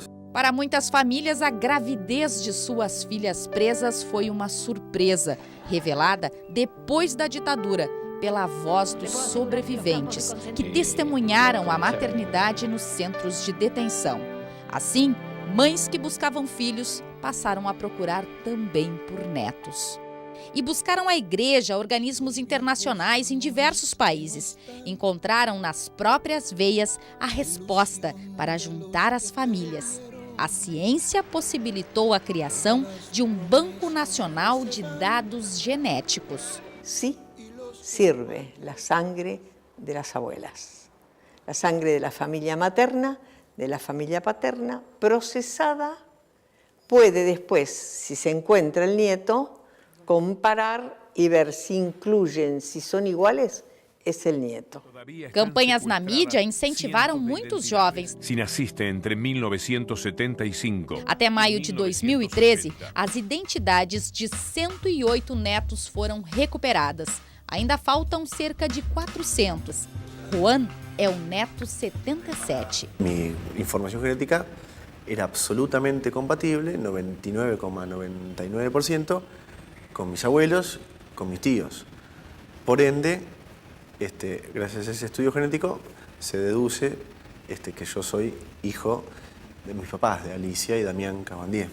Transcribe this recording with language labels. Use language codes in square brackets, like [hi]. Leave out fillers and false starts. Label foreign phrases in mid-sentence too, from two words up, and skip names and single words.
[pt] Para muitas famílias, a gravidez de suas filhas presas foi uma surpresa, revelada depois da ditadura, pela voz dos sobreviventes, que testemunharam a maternidade nos centros de detenção. Assim, mães que buscavam filhos passaram a procurar também por netos. E buscaram a igreja, organismos internacionais em diversos países. Encontraram nas próprias veias a resposta para juntar as famílias. A ciência possibilitou a criação de um Banco Nacional de Dados Genéticos. [es] Sí, sirve la sangre de las abuelas, la sangre de la familia materna, de la familia paterna, procesada, puede después, si se encuentra el nieto, comparar y ver si incluyen, si son iguales, es el nieto. [pt] Campanhas na mídia incentivaram muitos jovens. [es] Si naciste entre 1975. [pt] Até maio de 2013, as identidades de 108 netos foram recuperadas. Ainda faltam cerca de 400. Juan é o neto 77. [es] Mi información genética era absolutamente compatible, 99,99%, con mis abuelos, con mis tíos. Por ende, gracias a ese estudio genético, se deduce que yo soy hijo de mis papás, de Alicia y Damián Cabandier.